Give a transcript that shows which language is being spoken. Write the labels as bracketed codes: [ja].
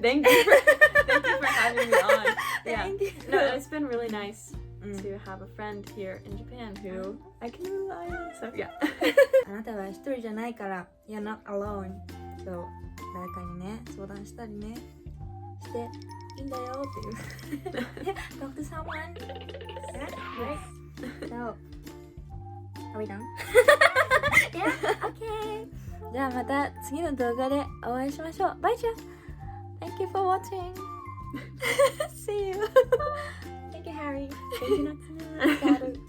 [en] Thank you for having me on. Yeah. Thank you. No, it's been really nice to have a friend here in Japan who I can rely on. So yeah. [ja] あなたは一人じゃないから [en] You're not alone. So [ja] 誰かにね相談したりねしていいんだよっていう。 [en] Talk to someone. Yeah, right. So, are we done? Yeah, okay. [ja] じゃあまた次の動画でお会いしましょう。バイチャー [en] Thank you for watching. See you. Thank you, Harry. Thank you, Natsume.